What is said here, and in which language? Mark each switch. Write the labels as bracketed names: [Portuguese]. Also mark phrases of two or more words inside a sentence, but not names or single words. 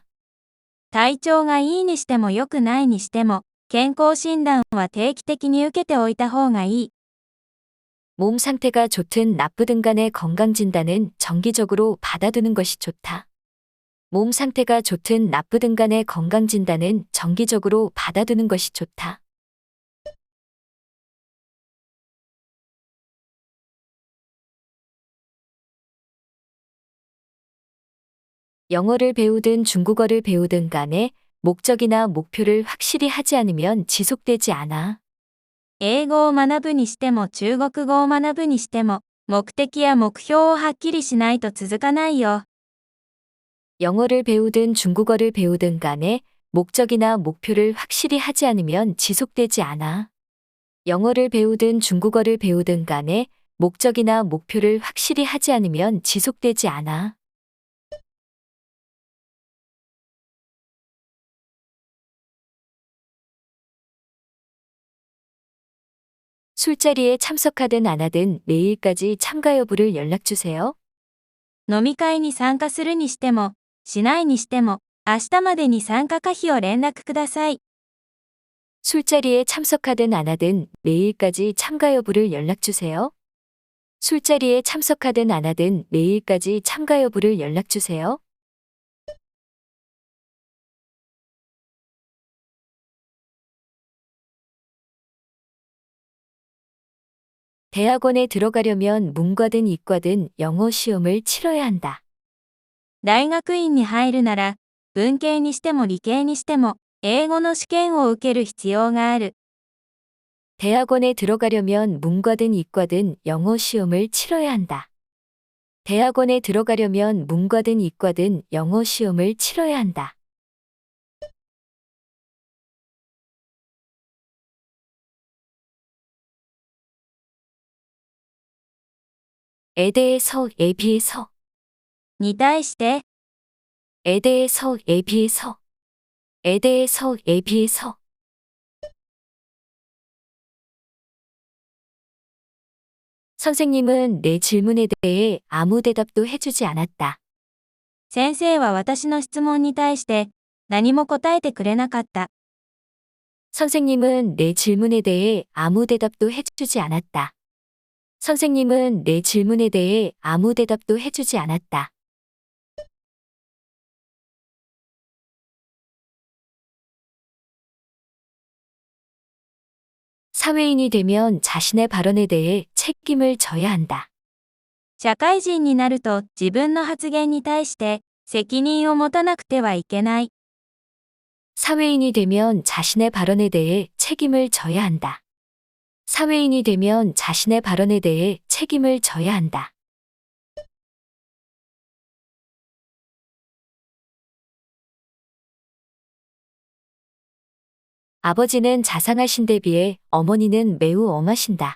[Japanese] 体調がいいにしても良くないにしても、健康診断は定期的に受けておいた方がいい。 [Korean] 몸 상태가 좋든 나쁘든 간에 건강진단은 정기적으로 받아두는 것이 좋다. 몸 상태가 좋든 나쁘든 간에 건강진단은 정기적으로 받아두는 것이 좋다. 영어를 배우든 중국어를 배우든 간에 목적이나 목표를 확실히 하지 않으면 지속되지 않아. [Japanese] 英語を学ぶにしても中国語を学ぶにしても、目的や目標をはっきりしないと続かないよ。 [Korean] 영어를 배우든 중국어를 배우든 간에 목적이나 목표를 확실히 하지 않으면 지속되지 않아. 영어를 배우든 중국어를 배우든 간에 목적이나 목표를 확실히 하지 않으면 지속되지 않아. 술자리에 참석하든 안 하든 내일까지 참가 여부를 연락주세요. [Japanese] 飲み会に参加するにしても、しないにしても、明日までに参加可否を連絡ください。 [Korean] 술자리에 참석하든 안 하든 내일까지 참가 여부를 연락주세요. 술자리에 참석하든 안 하든 내일까지 참가 여부를 연락주세요. 대학원에 들어가려면 문과든 이과든 영어 시험을 치러야 한다. [Japanese] 大学院に入るなら、文系にしても理系にしても、英語の試験を受ける必要がある。 [Korean] 대학원에 들어가려면 문과든 이과든 영어 시험을 치러야 한다. 대학원에 들어가려면 문과든 이과든 영어 시험을 치러야 한다. 에 대해서 에 비해서 [Japanese] に対して、 [Korean] 에 대해서 에 비해서 에 대해서 에 비해서 선생님은 내 질문에 대해 아무 대답도 해주지 않았다. [Japanese] 先生は私の質問に対して、何も答えてくれなかった。 [Korean] 선생님은 내 질문에 대해 아무 대답도 해주지 않았다. 선생님은 내 질문에 대해 아무 대답도 해주지 않았다. 사회인이 되면 자신의 발언에 대해 책임을 져야 한다. [Japanese] 社会人になると自分の発言に対して責任を持たなくてはいけない。 [Korean] 사회인이 되면 자신의 발언에 대해 책임을 져야 한다. 사회인이 되면 자신의 발언에 대해 책임을 져야 한다. 아버지는 자상하신 데 비해 어머니는 매우 엄하신다.